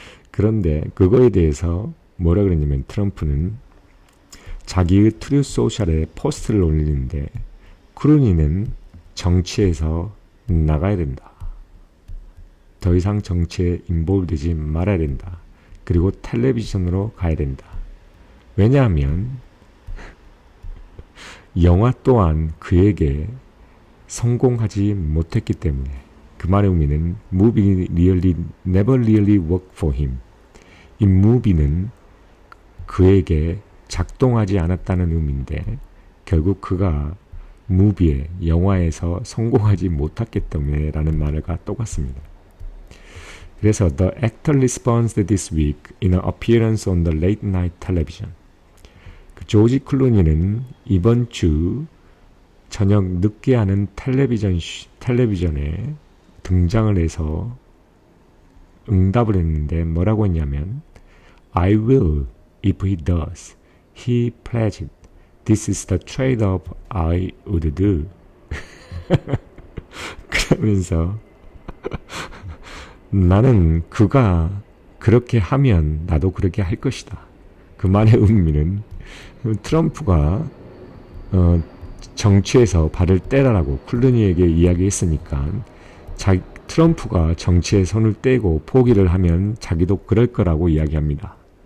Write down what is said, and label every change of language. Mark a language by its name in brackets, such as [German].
[Korean] 그런데 그거에 대해서 뭐라 그랬냐면 트럼프는 자기의 트루 소셜에 포스트를 올리는데 클루니는 정치에서 나가야 된다. 더 이상 정치에 인볼되지 말아야 된다. 그리고 텔레비전으로 가야 된다. 왜냐하면 영화 또한 그에게 성공하지 못했기 때문에. 그 말의 의미는 [English] movie really never really worked for him. [Korean] 이 movie는 그에게 작동하지 않았다는 의미인데 결국 그가 영화에서 성공하지 못했기 때문에 라는 말과 똑같습니다. 그래서 [English] the actor responds this week in an appearance on the late night television. [Korean] 조지 클루니는 이번 주 저녁 늦게 하는 텔레비전에 등장을 해서 응답을 했는데 뭐라고 했냐면 [English] I will if he does. He pledged. This is the trade-off I would do. [Korean] 그러면서 나는 그가 그렇게 하면 나도 그렇게 할 것이다. 그 말의 의미는 트럼프가 정치에서 발을 떼라라고 클루니에게 이야기했으니까 트럼프가 정치에 손을 떼고 포기를 하면 자기도 그럴 거라고 이야기합니다.